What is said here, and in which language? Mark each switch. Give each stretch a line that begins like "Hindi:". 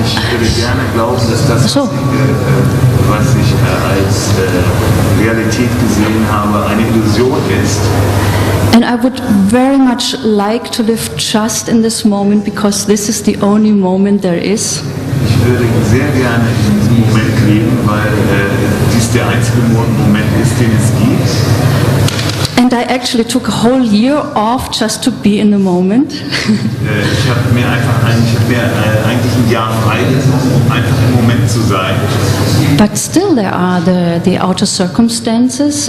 German: würde gerne glauben, dass das, was ich als Realität gesehen habe, eine Illusion ist.
English: And I would very much like to live just in this moment, because this is the only moment there is.
German: Ich würde sehr gerne in diesem Moment leben, weil dies der einzige Moment ist, den es gibt.
English: And I actually took a whole year off just to be in the moment.
German: Ich habe mir eigentlich ein Jahr frei genommen, um einfach im Moment zu sein.
English: But still there are the outer circumstances